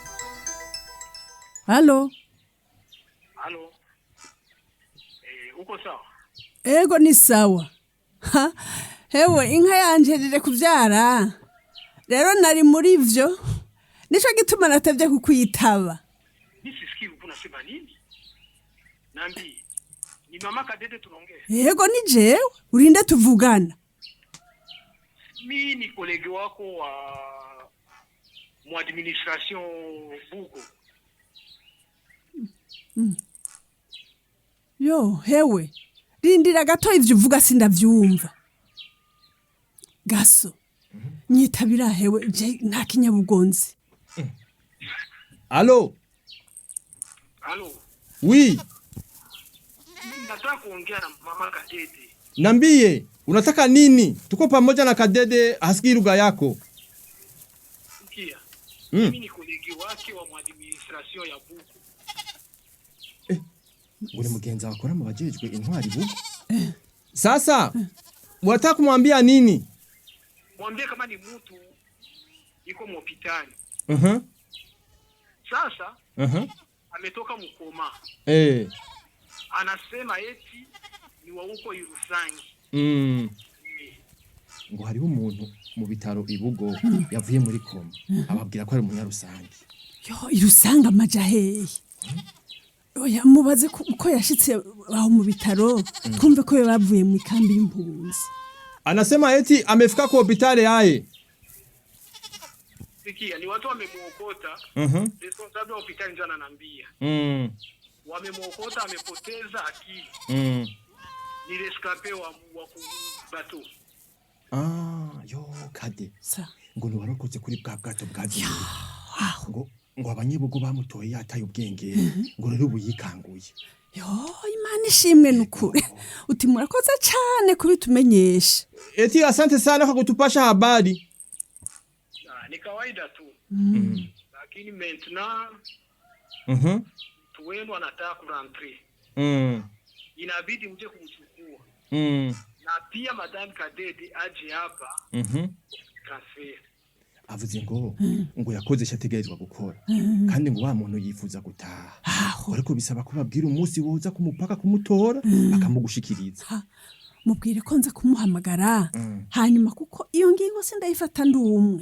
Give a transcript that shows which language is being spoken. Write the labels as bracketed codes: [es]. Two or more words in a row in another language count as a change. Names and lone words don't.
[sw] Halo uko sawa? [rn] Ego ni sawa. Hewe inka yanje rire kuvyara rero nari muri vyo nico gituma natevye kukwitaba. [sw] Nisisikii unasema nini? Nambi ni mama Kadede tunaongea. [rn] Ego ni jewe urinde tuvugana. [sw] Mimi ni kolege wako wa mu administration bugo. [rn] Yo hewe rindira gato ivyo uvuga sindavyumva. Gaso nyitabira hewe je nta kinyabugonzi. [fr] Allo oui [sw] nataka kuongea na mama Kadede. Nambie unataka nini? Tuko pamoja na Kadede hasikii lugha yako. Sikia. Mimi ni kolege wake wa administration ya bugo. Ule mugenza wakora mu bajejwe intwari bugo. Sasa unataka kumwambia nini? Mwambie kama ni mtu yuko hospitali. Sasa ametoka mkoma. Anasema eti ni wa uko Irusangi. [rn] Ngo hariho umuntu mu bitaro ibugo yavuye muri koma ababwira ko ari umunyarusangi. Yo Irusanga amajahe. Oya mubaze ko yashitse aho mu bitaro twumve ko bavuye mu kambi y'impunzi. [sw] Anasema eti amefika kwa hospitali yae. Sikia ni watu wamemuokota. Responsable wa hospitali ndio ananiambia. Wamemuokota amepoteza akili. Ni rescapé wa bato. [rn] Yo Kade. Sa. Ngo ni warokoze kuri bwa bwato bwazi. Ngo abanyebugo bamutoye yataye ubwenge ngo rero ubuyikanguye. Yo Imana ishimwe nukuri. Uti murakoze cyane kubitumenyesha. [sw] Eti asante sana kwa kutupasha habari. Ni kawaida tu. Lakini maintenant tuwenu anataka kurantri. Inabidi mje kumchukua. Na pia madame Kadede aje hapa. Kafe. [rn] Avuze ngo yakoze cyategerezwa gukora kandi ngo wa muntu yifuza gutaha ariko bisaba ko babwira umunsi woza kumupaka kumutora akamugushikiriza. Mubwire ko nza kumuhamagara hanyuma kuko iyo ngingo sindayifata ndumwe.